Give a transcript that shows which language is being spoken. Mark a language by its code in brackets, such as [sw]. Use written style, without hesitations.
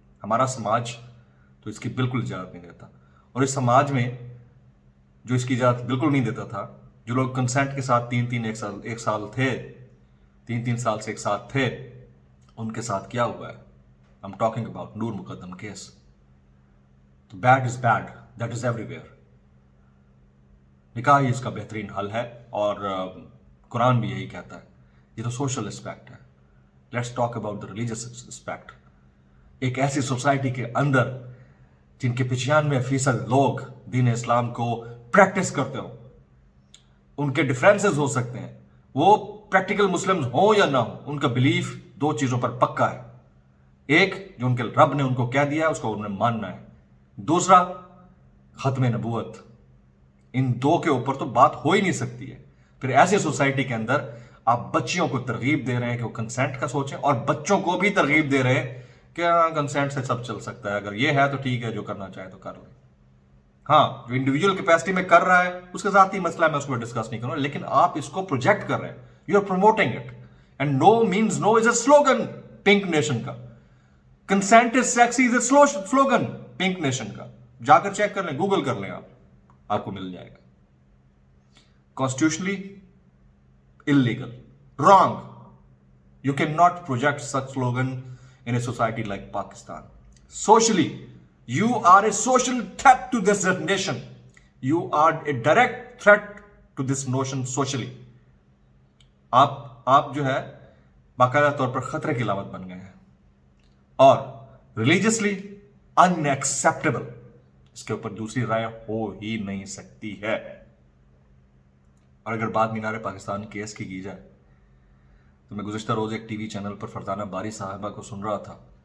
[ur] ہمارا سماج تو اس کی بالکل اجازت نہیں دیتا, اور اس سماج میں جو اس کی اجازت بالکل نہیں دیتا تھا, جو لوگ کنسینٹ کے ساتھ ایک سال تھے, 3 سال سے ایک ساتھ تھے, ان کے ساتھ کیا ہوا ہے. [en] I'm talking about Noor Mukadam case. تو bad is bad, that is everywhere. [ur] نکاح ہی اس کا بہترین حل ہے اور قرآن بھی یہی کہتا ہے. یہ تو سوشل اسپیکٹ ہے. [en] Let's talk about the religious aspect. [ur] ایک ایسی سوسائٹی کے اندر جن کے 95% لوگ دین اسلام کو پریکٹس کرتے ہوں, ان کے ڈفرینسز ہو سکتے ہیں, وہ پریکٹیکل مسلمز ہوں یا نہ ہوں, ان کا بلیف 2 چیزوں پر پکا ہے. ایک, جو ان کے رب نے ان کو کہہ دیا ہے اس کو انہیں ماننا ہے. دوسرا, ختم نبوت. ان دو کے اوپر تو بات ہو ہی نہیں سکتی ہے. پھر ایسی سوسائٹی کے اندر آپ بچیوں کو ترغیب دے رہے ہیں کہ وہ کنسینٹ کا سوچیں, اور بچوں کو بھی ترغیب دے رہے ہیں کہ ہاں کنسینٹ سے سب چل سکتا ہے, اگر یہ ہے تو ٹھیک ہے, جو کرنا چاہے تو کر لیں. ہاں جو انڈیویجول کیپیسٹی میں کر رہا ہے اس کا ذاتی مسئلہ ہے, میں اس کو ڈسکس نہیں کروں, لیکن آپ اس کو پروجیکٹ کر رہے ہیں, [en] You are promoting it. And no means no is a slogan Pink Nation کا. Consent is sexy is a slogan Pink Nation کا. [ur] جا کر چیک کر لیں, گوگل کر لیں, آپ کو مل جائے گا. [en] Constitutionally illegal, wrong. You cannot project such slogan in a society like Pakistan. Socially, you are a social threat to this nation. You are a direct threat to this notion socially. [ur] آپ جو ہے باقاعدہ طور پر خطرے کی علامت بن گئے ہیں, اور [en] religiously unacceptable, [ur] اس کے اوپر دوسری رائے ہو ہی نہیں سکتی ہے. اور اگر بات مینار پاکستان کیس کی جائے تو میں گزشتہ روز ایک ٹی وی چینل پر فرزانہ باری صاحبہ کو سن رہا تھا.